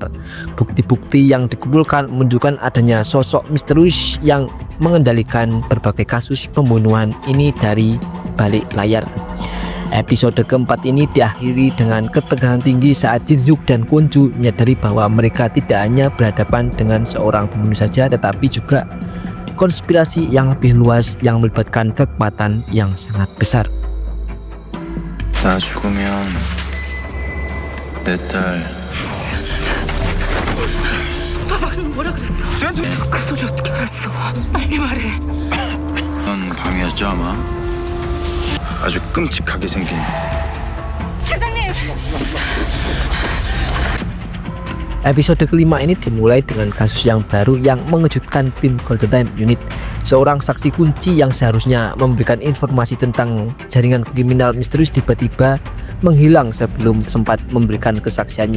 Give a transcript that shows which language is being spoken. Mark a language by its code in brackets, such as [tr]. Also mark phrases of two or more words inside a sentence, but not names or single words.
[id] Bukti-bukti yang dikumpulkan menunjukkan adanya sosok misterius yang mengendalikan berbagai kasus pembunuhan ini dari balik layar. Episode keempat ini diakhiri dengan ketegangan tinggi saat Jin-hyuk dan Kwon-ju menyadari bahwa mereka tidak hanya berhadapan dengan seorang pembunuh saja, tetapi juga konspirasi yang lebih luas yang melibatkan kekuatan yang sangat besar. [ko] 나 죽으면 내 딸 봐봐, 뭐라 그랬어? 그 소리 어떻게 알았어? 빨리 말해. 그런 밤이었죠 아마. 아주 끔찍하게 생긴. 회장님! [id] Episode kelima ini dimulai dengan kasus yang baru yang mengejutkan tim Golden Time Unit. Seorang saksi kunci yang seharusnya memberikan informasi tentang jaringan kriminal misterius tiba-tiba menghilang sebelum sempat memberikan kesaksiannya.